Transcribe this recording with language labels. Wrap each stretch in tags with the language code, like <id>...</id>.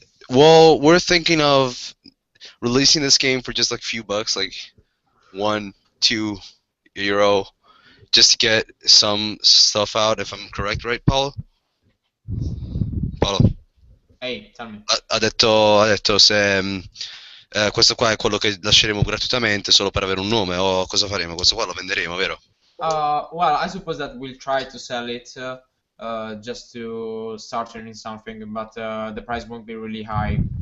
<en>Well, we're thinking of releasing this game for just like a few bucks, like €1, €2, just to get some stuff out. If I'm correct, right, Paolo? Paolo Hey, tell me.</en> <it>ha detto se questo qua è quello che lasceremo gratuitamente solo per avere un nome, o cosa faremo? Questo qua lo venderemo, vero?</it> <en>Well, I suppose that we'll try to sell it just to start earning something, but the price won't be really high.</en>